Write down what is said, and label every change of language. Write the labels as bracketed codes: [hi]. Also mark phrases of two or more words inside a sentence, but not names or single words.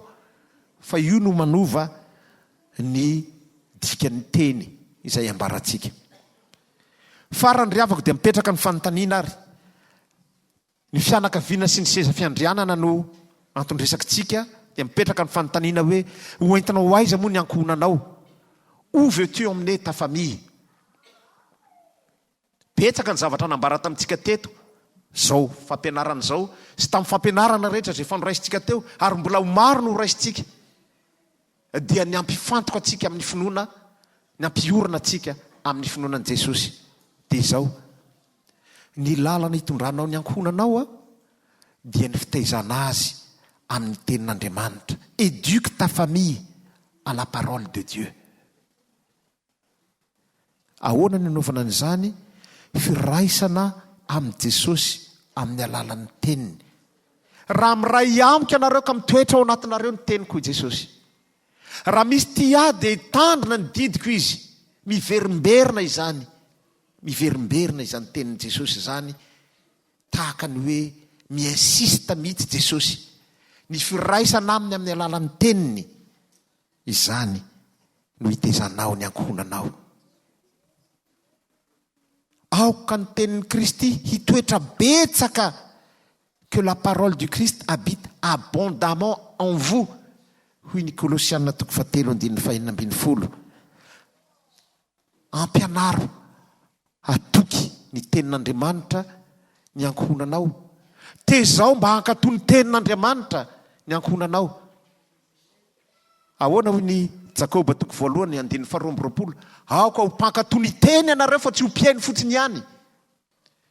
[mg] Fa io no manova ny dikan'ny teny izay ambarantsika. Farany riavako dia mipetraka ny fanontaniana ary. Ny fianakaviana sy ny seza fiandrianana no antondresakitsika dia mipetraka ny fanontaniana hoe hoentinao aiza moa ny ankohonanao? [fr] Où veux-tu emmener ta famille? [mg] Betsaka ny zavatra nambara tamintsika teto. Zao fampianarana zao sy tamin'ny fampianarana rehetra zay fanoraisitsika teo ary mbola ho maro no horaisitsika. Dia ny ampifantoka atsika amin'ny finoana, ny ampiorina atsika amin'ny finoanan' Jesosy. Dia izao, ny lalana hitondranao ny ankohonanao dia ny fitaizana azy amin'ny tenin'Andriamanitra. [fr] Éduque ta famille à la parole de Dieu. [mg] Ahoana ny anaovana an'izany? Firaisana amin'ny Jesosy amin'ny alalan'ny teniny. Raha miray amiko ianareo ka mitoetra ao anatinareo ny teniko i Jesosy. Raha misy tia dia tandrina ny didiko izy. Miverimberina izany. Miverimberina izany tenin'i Jesosy izany. Tahaka ny hoe miinsista mihitsy Jesosy. Ny firaisana aminy amin'ny alalan'ny teniny. Izany no hitaizanao ny ankohonanao. Aoka ny tenin'ny Kristy hitoetra betsaka [fr] que la parole du Christ habite abondamment en vous. [mg] Hoy ny Kolosianina 3:5-10. Ampianaro atoky ny tenin'Andriamanitra ny ankohonanao. Tezao mba hankatoy ny tenin'Andriamanitra ny ankohonanao. Ahoana hoy ny Jakoba 2:2 aoka ho mpankatoy ny teny ianareo fa tsy ho piainy fotsiny ihany.